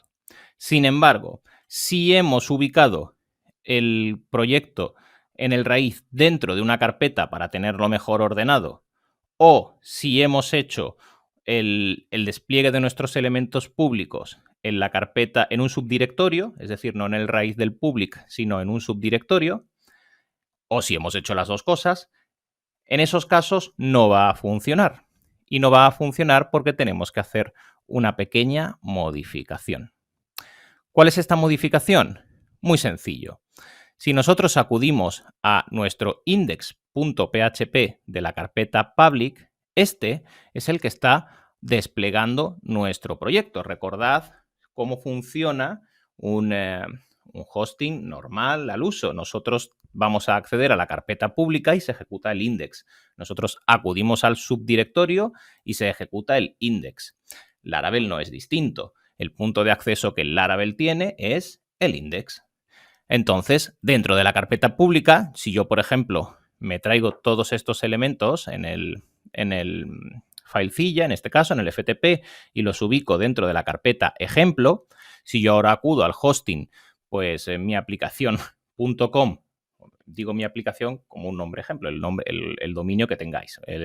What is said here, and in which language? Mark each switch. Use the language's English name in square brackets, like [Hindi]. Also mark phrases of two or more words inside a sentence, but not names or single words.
[Spanish] Sin embargo, si hemos ubicado el proyecto en el raíz dentro de una carpeta para tenerlo mejor ordenado, o si hemos hecho el despliegue de nuestros elementos públicos en la carpeta, en un subdirectorio, es decir, no en el raíz del public, sino en un subdirectorio, o si hemos hecho las dos cosas, en esos casos no va a funcionar. Y no va a funcionar porque tenemos que hacer una pequeña modificación. ¿Cuál es esta modificación? Muy sencillo. Si nosotros acudimos a nuestro index.php de la carpeta public, este es el que está desplegando nuestro proyecto. Recordad cómo funciona un hosting normal al uso. Nosotros vamos a acceder a la carpeta pública y se ejecuta el index. Nosotros acudimos al subdirectorio y se ejecuta el index. Laravel no es distinto. El punto de acceso que el Laravel tiene es el index. Entonces, dentro de la carpeta pública, si yo, por ejemplo, me traigo todos estos elementos en el filecilla, en este caso, en el FTP, y los ubico dentro de la carpeta ejemplo, si yo ahora acudo al hosting, pues en mi aplicación.com, digo mi aplicación como un nombre ejemplo, el dominio que tengáis.